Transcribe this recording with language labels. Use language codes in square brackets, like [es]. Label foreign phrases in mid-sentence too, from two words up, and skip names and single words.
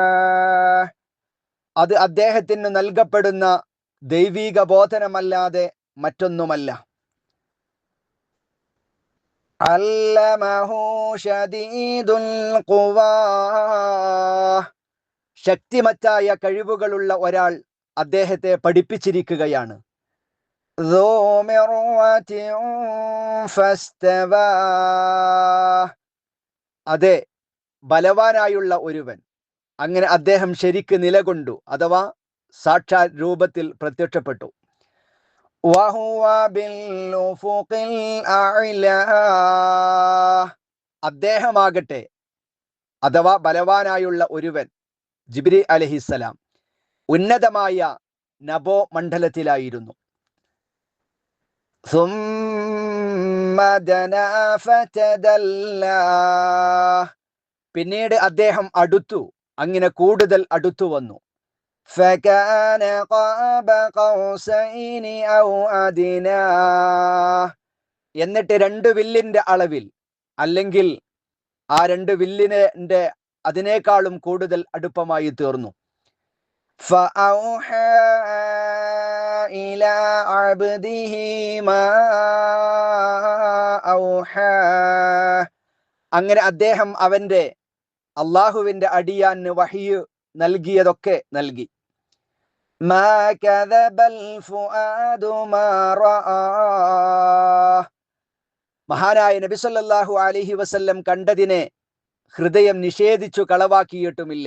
[ml] അത് അദ്ദേഹത്തിന് നൽകപ്പെടുന്ന ദൈവിക ബോധനമല്ലാതെ മറ്റൊന്നുമല്ല. [ar] علمه شديد القوى. [ml] ശക്തിമത്തായ കഴിവുകളുള്ള ഒരാൾ അദ്ദേഹത്തെ പഠിപ്പിച്ചിരിക്കുകയാണ്. [ar] ذو مرة فاستوى. [ml] അതെ, ബലവാനായുള്ള ഒരുവൻ. അങ്ങനെ അദ്ദേഹം ശരിക്ക് നിലകൊണ്ടു അഥവാ സാക്ഷാൽ രൂപത്തിൽ പ്രത്യക്ഷപ്പെട്ടു. [ar] وهو بالأفق الأعلى. [ml] അദ്ദേഹമാകട്ടെ അഥവാ ബലവാനായുള്ള ഒരുവൻ ജിബ്രീൽ അലൈഹിസ്സലാം ഉന്നതമായ നഭോ മണ്ഡലത്തിലായിരുന്നു. [ar] ثم دنا فتدلى. [ml] പിന്നീട് അദ്ദേഹം അടുത്തു, അങ്ങനെ കൂടുതൽ അടുത്തു വന്നു. [ar] فكان قاب قوسين أو أدنى. [ml] എന്നിട്ട് രണ്ട് വില്ലിന്റെ അളവിൽ അല്ലെങ്കിൽ ആ രണ്ട് വില്ലിന്റെ അതിനേക്കാളും കൂടുതൽ അടുപ്പമായി തീർന്നു. [ar] فأوحى إلى عبده ما أوحى. [ml] അങ്ങനെ അദ്ദേഹം അവന്റെ അള്ളാഹുവിന്റെ അടിയാന് വഹിയ് നൽകിയതൊക്കെ നൽകി. [ar] ما كذب الفؤاد ما رأى. [ml] മഹാനായ നബി [ar] صلى الله عليه وسلم [ml] കണ്ടതിനെ ഹൃദയം നിഷേധിച്ചു കളവാക്കിയിട്ടുമില്ല.